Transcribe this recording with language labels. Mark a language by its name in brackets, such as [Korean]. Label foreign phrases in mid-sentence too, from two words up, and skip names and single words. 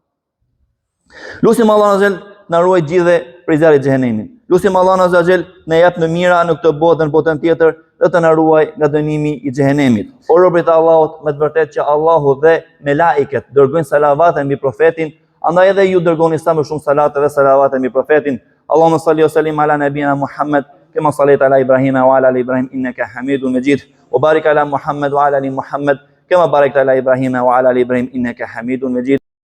[Albanian] Lutim Allah [Arabic] عز وجل [Albanian] na ruaj gjithë prej zjarrit të xhenemit. Lutim Allah [Arabic] عز وجل [Albanian] na jap në mira në këtë botë, në botën tjetër, dhe të na ruaj nga dënimi i xhenemit. O robërit e Allahut, me të vërtetë që Allahu dhe melaiket dërgojnë salavate mbi profetin, andaj edhe ju dërgoni sa më shumë salate dhe salavate mbi profetin. [Arabic] اللهم صل وسلم على نبينا محمد كما صليت على إبراهيم وعلى آل إبراهيم إنك حميد مجيد. وبارك على محمد وعلى آل محمد كما باركت على إبراهيم وعلى آل إبراهيم إنك حميد مجيد.